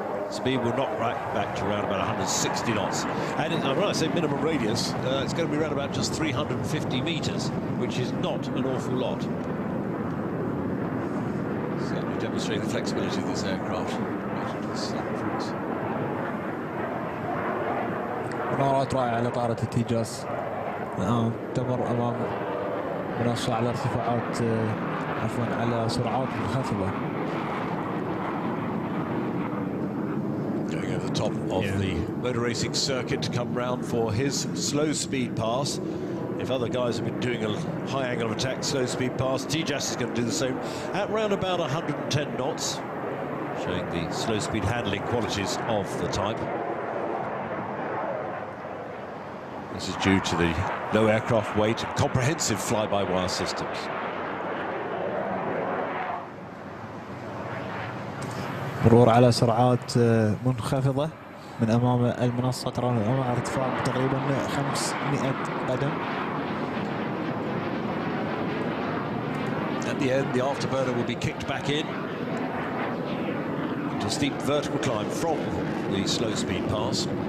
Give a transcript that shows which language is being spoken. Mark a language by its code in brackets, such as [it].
[en] Speed will knock right back to around about 160 knots. And when I say minimum radius, it's going to be around about just 350 meters, which is not an awful lot. Certainly demonstrating the flexibility of this aircraft. [ar] مناورات رائعة لطائرة التيجاس. الآن تمر أمام منصة على ارتفاعات عفوا على سرعات منخفضة. [en] Going over the top of the motor racing circuit to come round for his slow speed pass. If other guys have been doing a high angle of attack slow speed pass, Tejas is going to do the same at round about 110 knots, showing the slow speed handling qualities of the type. This is due to the low aircraft weight and comprehensive fly-by-wire systems. [ar] مرور على سرعات منخفضة من أمام المنصة. ترى الآن ارتفاع تقريبا 500 قدم. [en] At the end, the afterburner will be kicked back in into a steep vertical climb from the slow speed pass.